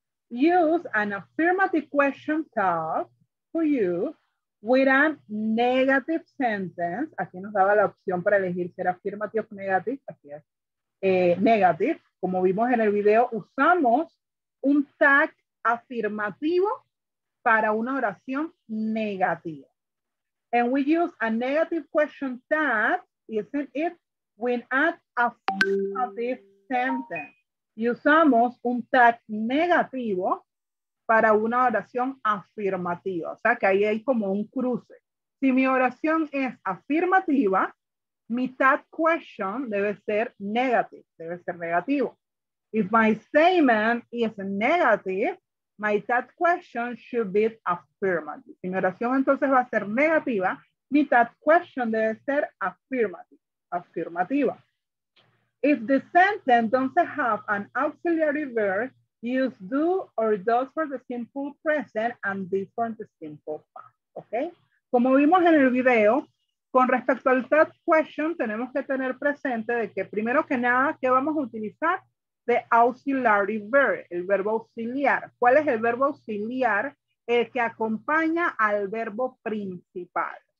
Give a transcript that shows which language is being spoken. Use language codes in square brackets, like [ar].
[en] Use an affirmative question tag to use with a negative sentence. [es] Aquí nos daba la opción para elegir ser affirmative o negative. Aquí es negative. Como vimos en el video, usamos un tag afirmativo para una oración negativa. [en] And we use a negative question tag, isn't it? When add affirmative sentence. [es] Y usamos un tag negativo para una oración afirmativa. O sea que ahí hay como un cruce. Si mi oración es afirmativa, mi tag question debe ser negative, debe ser negativo. [en] If my statement is negative, my tag question should be affirmative. [es] Si mi oración entonces va a ser negativa, mi tag question debe ser affirmative, afirmativa. [en] If the sentence doesn't have an auxiliary verb, use do or does for the simple present and this for the simple past. [es] ¿Ok? Como vimos en el video, con respecto al tag question, tenemos que tener presente de que primero que nada, ¿qué vamos a utilizar? [en] The auxiliary verb, [es] el verbo auxiliar. ¿Cuál es el verbo auxiliar? El que acompaña al verbo principal.